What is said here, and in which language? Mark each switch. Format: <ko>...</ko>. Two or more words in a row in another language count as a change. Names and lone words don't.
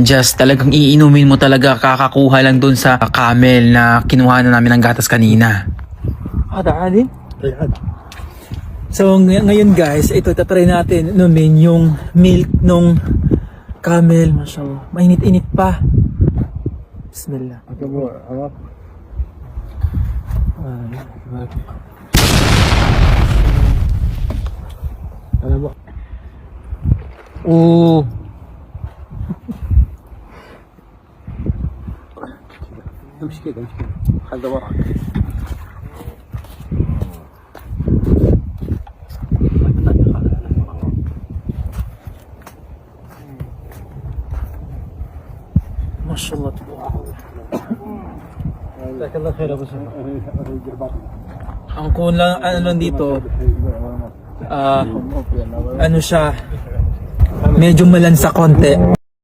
<tl>Just talagang iinumin mo talaga, kakakuha lang dun sa camel na kinuha na namin ng gatas kanina. Ada Ali? So ngayon guys, ito itatry natin inumin yung milk nung camel. Mashallah, mainit-init pa. Bismillah. Oh.</tl> <ar>امشي كده امشي كده خلي ده وراك</ar> <tl>Mashallah.</tl> <ar>جزاك الله خير Abu Sa'id.</ar> <tl>Ang kulang ano dito, ano siya, medyo malansa konti.</tl>